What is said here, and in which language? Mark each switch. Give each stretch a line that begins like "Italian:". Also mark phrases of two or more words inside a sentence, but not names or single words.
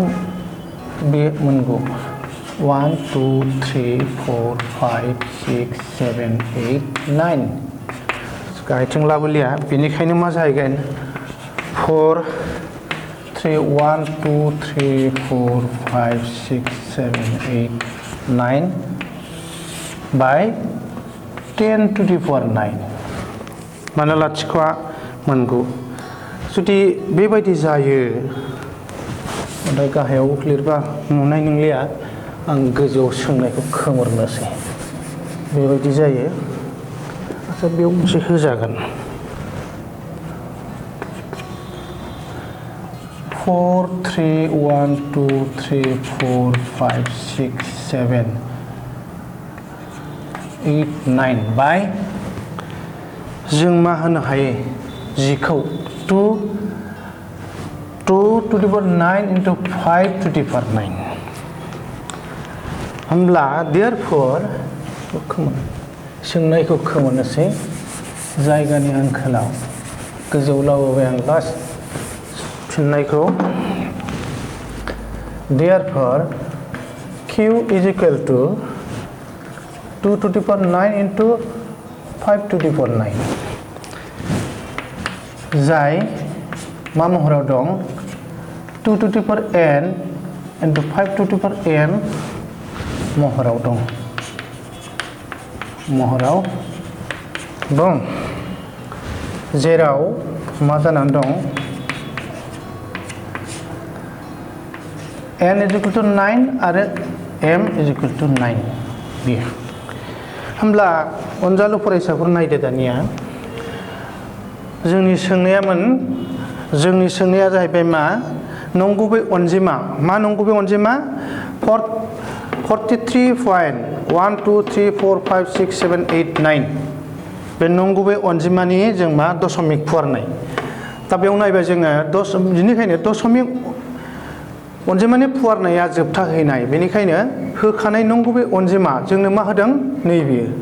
Bodo: बे मोनगौ 1 2 3 4 5 6 7 8 9 गायथिं लाबोलिया बेनिखायनो मा जाहैगोन 4 3 1 2 3 4 5 6 7 8 9
English: by 10 to the power 9
Bodo: मानो लाथिख'आ मोनगौ जुदि बेबायदि जायो ओमफ्राय गाहायाव लिरबा नुनाय नंलिया आं गोजौआव सोंनायखौ खोमोरनोसै बेबायदि जायो आচ্ছা बेयाव मोनसे होजागोन 4 3 1 2 3 4 5 6 7 8 9 बाय जों मा होनो हायो जिखौ
English: 2 to the power 9 into 5 to the power 9
Bodo: होमब्ला therefore सोंनायखौ खोमोरनोसै जायगानि आंखालाव गोजौआव लाबोबाय आं लास्ट फिननायखौ
English: therefore q is equal to 2 to the power 9 into 5 to the power 9
Bodo: जाय मा महराव दं
English: 2 to the power n into 5 to the power m
Bodo: महराव दं जेराव मा जानानै दं
English: n is equal to 9
Bodo: आरो
English: m is equal to 9
Bodo: बियो होमब्ला अनजालु फरायसाफोर नायदो दानिया जोंनि सोंनाया जाहैबाय मा नंगुबै अनजिमा मा नंगुबै अनजिमा 43.123456789 बे नंगुबै अनजिमानि जों मा दशमिक फुवारनाय दा बेयाव नायबाय जोङो बेनिखायनो दशमिक अनजिमानि फुवारनाया जोबथा हैनाय बेनिखायनो होखानाय नंगुबै अनजिमा जोंनो मा होदों नैबे